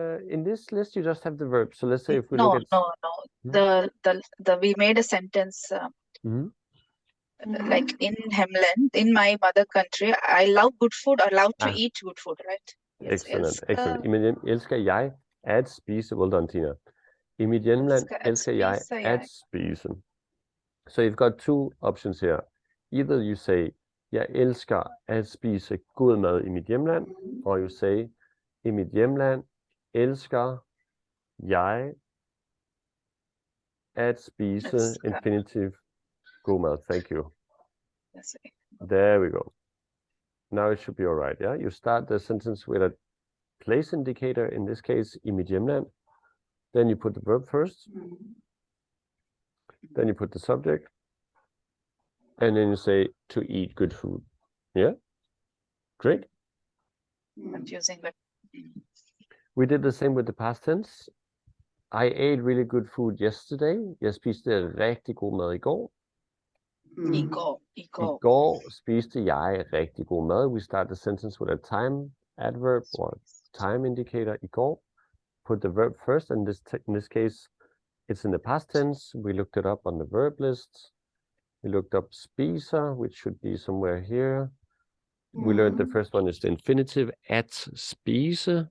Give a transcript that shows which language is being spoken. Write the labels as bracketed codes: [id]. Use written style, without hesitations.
[en] In this list, you just have the verb. So let's say if we look at... No. We made a sentence like in Hemland, in my mother country, I love good food or love to eat good food, right? Yes, Excellent. [da] I mit hjem elsker jeg at spise. [en] Well done, Teena. [da] I mit hjemland elsker jeg at spise. [en] So you've got two options here. Either you say, [da] jeg elsker at spise god mad i mit hjemland, [en] or you say, [da] i mit hjemland elsker jeg at spise infinitive god mad. [en] Thank you. There we go. Now it should be all right, yeah? You start the sentence with a place indicator, in this case, [da] i mit hjemland. [en] Then you put the verb first. Then you put the subject. And then you say, to eat good food. Yeah? Great. Confusing, but... We did the same with the past tense. I ate really good food yesterday. [da] Jeg spiste rigtig god mad i går. I går spiste jeg rigtig god mad. [en] We start the sentence with a time adverb or time indicator. [da] I går. [en] Put the verb first, and in this case, it's in the past tense. We looked it up on the verb list. We looked up spiser, which should be somewhere here. We learned the first one is the infinitive, at spise.